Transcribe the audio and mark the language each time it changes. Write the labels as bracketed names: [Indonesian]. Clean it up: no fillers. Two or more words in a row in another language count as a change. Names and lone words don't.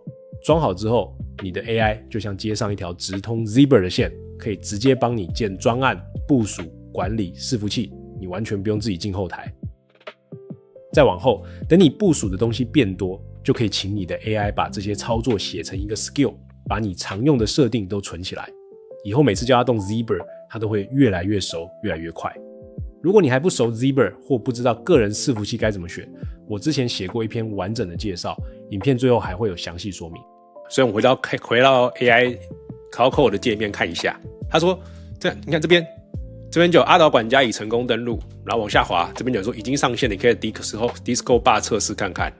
[Chinese] 裝好之後，你的 AI 就像接上一條直通 Zebra 的線，可以直接幫你建專案、部署、管理、伺服器，你完全不用自己進後台。再往後，等你部署的東西變多，就可以請你的 AI 把這些操作寫成一個 skill， 把你常用的設定都存起來。以後每次叫它動 Zebra， 它都會越來越熟，越来越快。如果你還不熟 Zebra 或不知道個人伺服器該怎麼選，我之前寫過一篇完整的介紹，影片最後還會有詳細說明。所以我們回到 AI Cloud Code 的界面看一下，他說你看這邊就有阿島管家已成功登錄，然後往下滑，這邊有說已經上線，你可以 Disco Bar 測試看看。